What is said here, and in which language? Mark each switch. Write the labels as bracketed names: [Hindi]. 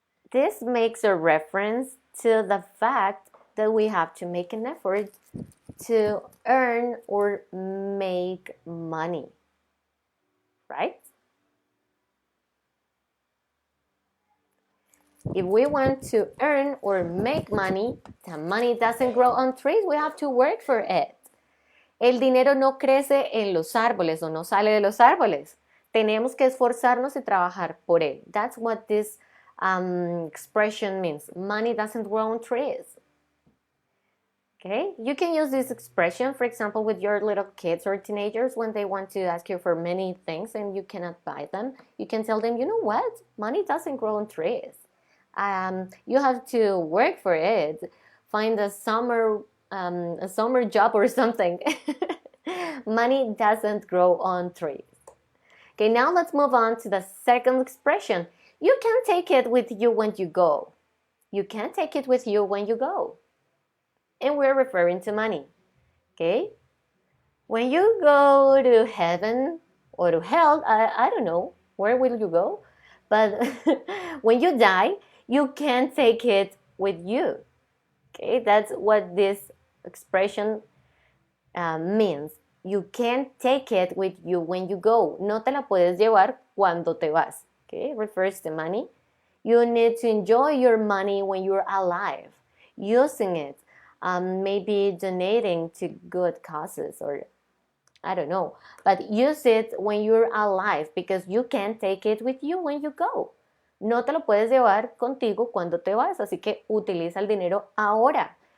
[English] This makes a reference to the fact that we have to make an effort to earn or make money, right? If we want to earn or make money, the money doesn't grow on trees, we have to work for it. [Spanish] El dinero no crece en los árboles o no sale de los árboles. Tenemos que esforzarnos y trabajar por él. [English] That's what this expression means. Money doesn't grow on trees. Okay, you can use this expression, for example, with your little kids or teenagers when they want to ask you for many things and you cannot buy them. You can tell them, you know what? Money doesn't grow on trees. You have to work for it. Find a summer job or something. Money doesn't grow on trees. Okay, now let's move on to the second expression. You can take it with you when you go. You can take it with you when you go. And we're referring to money. Okay? When you go to heaven or to hell, I don't know, where will you go? But when you die, you can take it with you. Okay, that's what this expression means. You can take it with you when you go. [Spanish] No te la puedes llevar cuando te vas. [English] Okay, refers to money. You need to enjoy your money when you're alive, using it, maybe donating to good causes, or I don't know, but use it when you're alive because you can take it with you when you go. [Spanish] No te lo puedes llevar contigo cuando te vas, así que utiliza el dinero ahora.